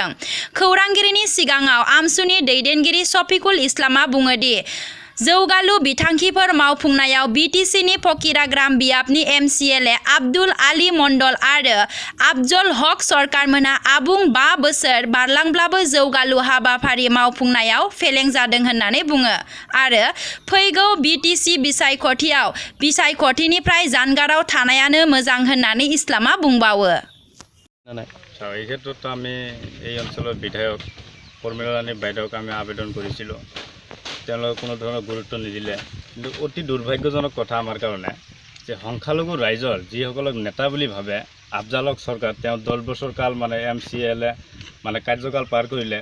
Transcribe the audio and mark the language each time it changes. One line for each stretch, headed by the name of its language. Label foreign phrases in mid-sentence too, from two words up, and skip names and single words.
Bodo: खौरांगिरिनि सिगाङाव आमसुनि दैदेनगिरि शफिकुल इस्लामआ बुङो दि जौगालु बिथांखिफोर मावफुंनायाव बीटीसीनि फकिराग्राम बियाबनि एमसिएलए आब्दुल आली मण्डल आरो आफजल हक सरकारमोनहा आबुं 5 बोसोर बारलांब्लाबो जौगालु हाबाफारि मावफुंनायाव फेलें जादों होननानै बुङो आरो फैगौ बीटीसी बिसायख'थिनिफ्राय जानगाराव थानायानो मोजां होननानै इस्लामआ बुंबावो।
Assamese: এই ক্ষেত্ৰত আমি এই অঞ্চলৰ বিধায়ক পৰ্মিলাৰাণী বাইদেউক আমি আবেদন কৰিছিলোঁ। তেওঁলোকে কোনো ধৰণৰ গুৰুত্ব নিদিলে। কিন্তু অতি দুৰ্ভাগ্যজনক কথা আমাৰ কাৰণে যে সংখ্যালঘু ৰাইজৰ যিসকলক নেতা বুলি ভাবে আফজালক চৰকাৰ তেওঁ 10 বছৰ কাল মানে এমচিএলএ মানে কাৰ্যকাল পাৰ কৰিলে।